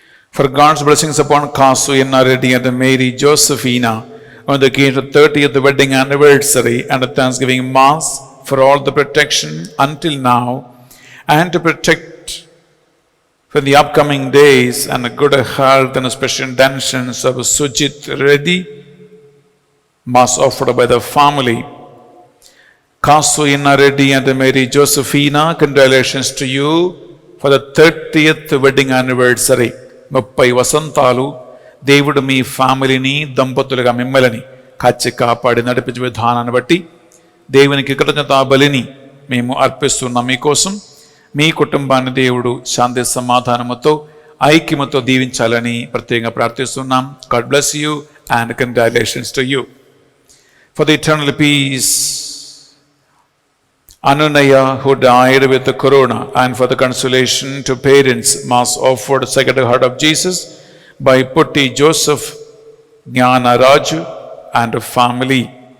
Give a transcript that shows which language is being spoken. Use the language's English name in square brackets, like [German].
[English] For God's blessings upon Kasu Inna Reddy and Mary Josephina on the occasion of 30th wedding anniversary and a Thanksgiving Mass, for all the protection until now, and to protect for the upcoming days and a good health and special intentions of Sujit Reddy, Mass offered by the family. Kasu Inna Reddy and Mary Josephina, congratulations to you for the 30th wedding anniversary. [Telugu] 30 వసంతాలు దేవుడు మీ ఫ్యామిలీని, దంపతులుగా మిమ్మల్ని కాచి కాపాడి నడిపించే విధానాన్ని బట్టి దేవునికి కృతజ్ఞతా బలిని మేము అర్పిస్తున్నాం. మీకోసం మీ కుటుంబాన్ని దేవుడు శాంతి సమాధానముతో ఐక్యముతో దీవించాలని ప్రత్యేకంగా ప్రార్థిస్తున్నాం. [English] God bless you and congratulations to you. For the eternal peace, Anunaya, who died with the corona, and for the consolation to parents, Mass offered Sacred Heart of Jesus by Putti Joseph, Jnana Raju and family.